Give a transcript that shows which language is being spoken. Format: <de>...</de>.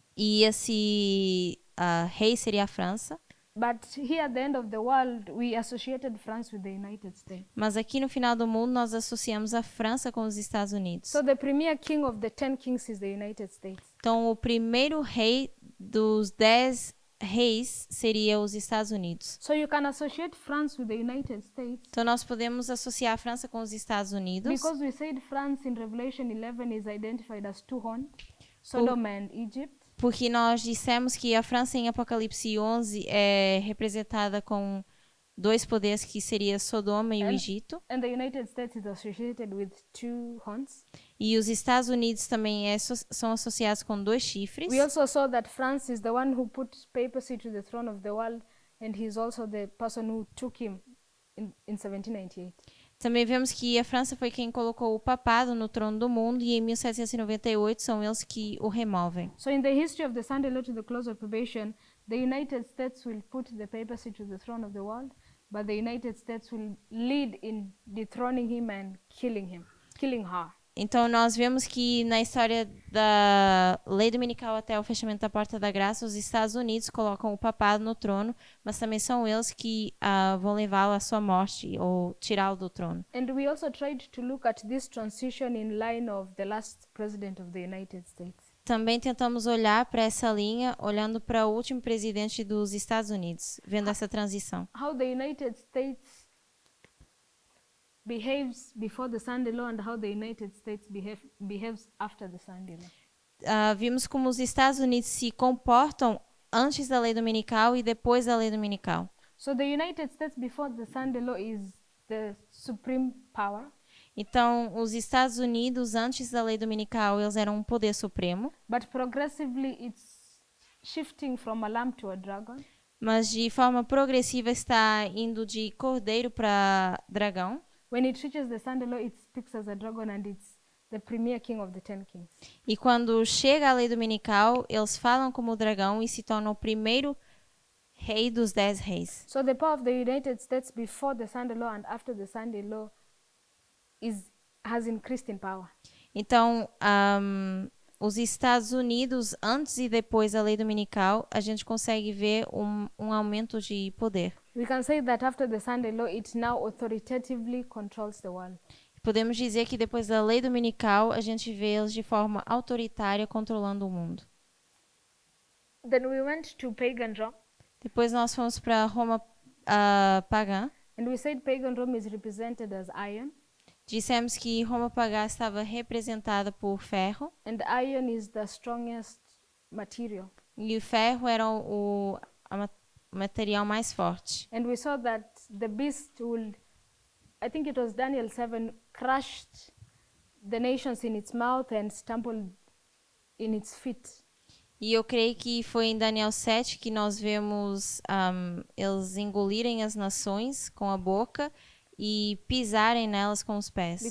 <pt>E esse rei seria a França.</pt> <en>But here at the end of the world, we associated France with the United States.</en> <pt>Mas aqui no final do mundo nós associamos a França com os Estados Unidos.</pt> <en>So the premier king of the 10 kings is the United States.</en> <pt>Então o primeiro rei dos 10 reis seria os Estados Unidos.</pt> <en>So you can associate France with the United States</en> <pt>Então nós podemos associar a França com os Estados Unidos.</pt> <en>because we said France in Revelation 11 is identified as two horns, Sodom and Egypt.</en> <pt>Porque nós dissemos que a França em Apocalipse 11 é representada com dois poderes que seria Sodoma e o Egito.</pt> <en>And the United States is associated with two horns.</en> <pt>E os Estados Unidos também são associados com dois chifres.</pt> <en>We also saw that France is the one who put papacy to the throne of the world, and he's also the person who took him in 1798.</en> <pt>Também vemos que a França foi quem colocou o papado no trono do mundo e em 1798 são eles que o removem.</pt> <en>So in the history of the Sunday law to the close of probation, the United States will put the papacy to the throne of the world, but the United States will lead in dethroning him and killing her.</en> <pt>Então nós vemos que na história da lei dominical até o fechamento da Porta da Graça, os Estados Unidos colocam o papado no trono, mas também são eles que vão levá-lo à sua morte ou tirá-lo do trono.</pt> <en>And we also tried to look at this transition in line of the last president of the United States.</en> <pt>Também tentamos olhar para essa linha, olhando para o último presidente dos Estados Unidos, vendo essa transição.</pt> <en>How the United States behaves before the Sunday law and how the United States behaves after the Sunday law.</en> <pt>Vimos como os Estados Unidos se comportam antes da lei dominical e depois da lei dominical.</pt> <en>So the United States before the Sunday law is the supreme power.</en> <pt>Então, os Estados Unidos antes da lei dominical, eles eram um poder supremo,</pt> <en>But progressively it's shifting from a lamb to a dragon.</en> <pt>mas de forma progressiva está indo de cordeiro para dragão.</pt> <en>When it reaches the Sunday law, it speaks as a dragon and it's the premier king of the 10 kings.</en> <pt>E quando chega a lei dominical, eles falam como o dragão e se tornam o primeiro rei dos 10 reis.</pt> <en>So the power of the United States before the Sunday law and after the Sunday law has increased in power.</en> <pt>Então, os Estados Unidos, antes e depois da lei dominical, a gente consegue ver um aumento de poder.</pt> <en>We can say that after the Sunday law, it now authoritatively controls the world.</en> <pt>Podemos dizer que depois da lei dominical, a gente vê eles de forma autoritária controlando o mundo.</pt> <en>Then we went to pagan Rome,</en> <pt>Depois nós fomos para Roma pagã.</pt> <en>and we said pagan Rome is represented as iron,</en> <pt>Dissemos que Roma pagã estava representada por ferro,</pt> <en>and iron is the strongest material.</en> <pt>e o ferro era o material mais forte.</pt> <en>And we saw that the beast I think it was Daniel 7, crushed the nations in its mouth and stumbled in its feet.</en> <pt>E eu creio que foi em Daniel 7 que nós vemos eles engolirem as nações com a boca e pisarem nelas com os pés.</pt>